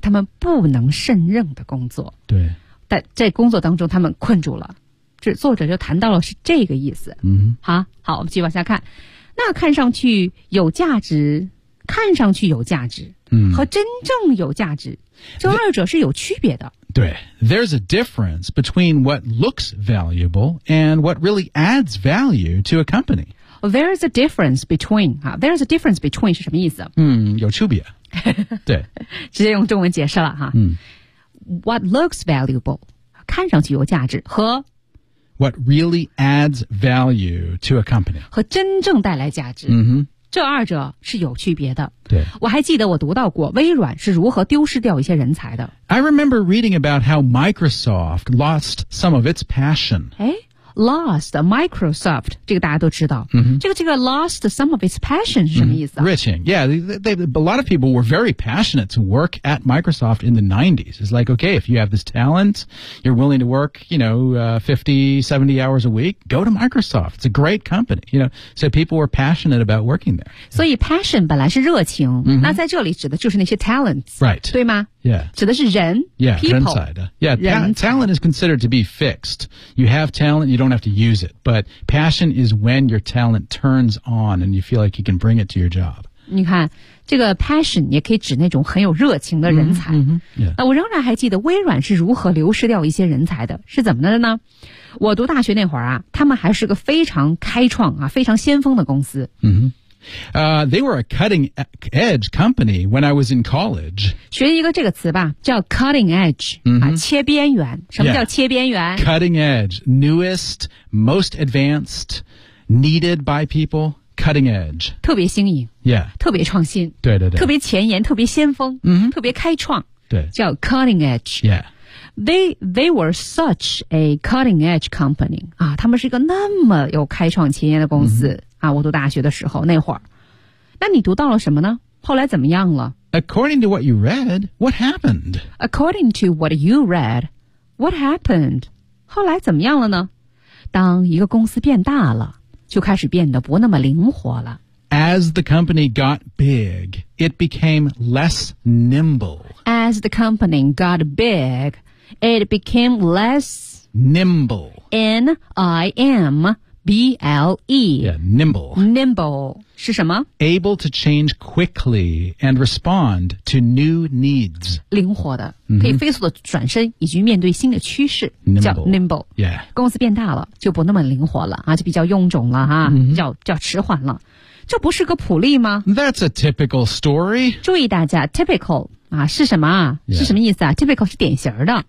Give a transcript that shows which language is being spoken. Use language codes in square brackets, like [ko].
[zh] 他们不能胜任的工作。对，但在工作当中他们困住了。这作者就谈到了是这个意思。嗯、mm-hmm. ，好，好，我们继续往下看。那看上去有价值，看上去有价值。和真正有价值、嗯、这二者是有区别的 [en] 对 There's a difference between what looks valuable and what really adds value to a company There's a difference between、啊、There's a difference between [zh] 是什么意思嗯，有区别对直接用中文解释了、啊嗯、 [en] What looks valuable [zh] 看上去有价值和 [en] what really adds value to a company. [zh] 和真正带来价值。 Mm-hmm. 这二者是有区别的。对，我还记得我读到过微软是如何丢失掉一些人才的。 [en] I remember reading about how Microsoft lost some of its passion. [zh] 哎 ，lost Microsoft 这个大家都知道。 Mm-hmm. 这个 [en] lost some of its passion [zh] 是什么意思、啊 [en] ？Riching, yeah, a lot of people were very passionate to work at Microsoft in the 90s. It's like, okay, if you have this talent, you're willing to work, you know, 50-70 hours a week, go to Microsoft. It's a great company, you know. So people were passionate about working there. [zh] 所以 passion 本来是热情、mm-hmm. 那在这里指的就是那些 talents, [en] right? [zh] 对吗？ Yeah. 指的是人 yeah, [en] people. [zh] 人才的 [en] yeah, talent is considered to be fixed. You have talent, you don't have to use it. But passion is when your talent turns on and you feel like you can bring it to your job. [zh] 你看这个 passion 也可以指那种很有热情的人才。 Mm-hmm, mm-hmm, yeah. 我仍然还记得微软是如何流失掉一些人才的。是怎么的呢？我读大学那会儿啊，他们还是个非常开创啊，非常先锋的公司。 Mm-hmm. [en] They were a cutting edge company when I was in college. [zh] 学一个这个词吧，叫 cutting edge,、 mm-hmm. 啊、切边缘。什么叫切边缘、 yeah. [en] ?Cutting edge, newest, most advanced, needed by people, cutting edge. [zh] 特别新颖、 yeah. 特别创新对对对特别前沿特别先锋、 mm-hmm. 特别开创对叫 cutting edge.、 Yeah. [en] They were such a cutting-edge company. [zh] 啊，他们是一个那么有开创前沿的公司、mm-hmm. 啊，我读大学的时候那会儿。那你读到了什么呢？后来怎么样了？ [en] According to what you read, what happened? According to what you read, what happened? [zh] 后来怎么样了呢？当一个公司变大了，就开始变得不那么灵活了。 [en] As the company got big, it became less nimble. As the company got big, it became less... Nimble. N-I-M-B-L-E. Yeah, nimble. [zh] Nimble. 是什么? [en] Able to change quickly and respond to new needs. [zh] 灵活的、mm-hmm. 可以飞速的转身以及面对新的趋势 [en] nimble. [zh] 叫 nimble. Yeah. 公司变大了就不那么灵活了、啊、就比较臃肿了、啊 mm-hmm. 叫迟缓了。这不是个普利吗 [en] That's a typical story. [zh] 注意大家 typical 啊是什么啊、 yeah. 是什么意思啊 typical 是典型的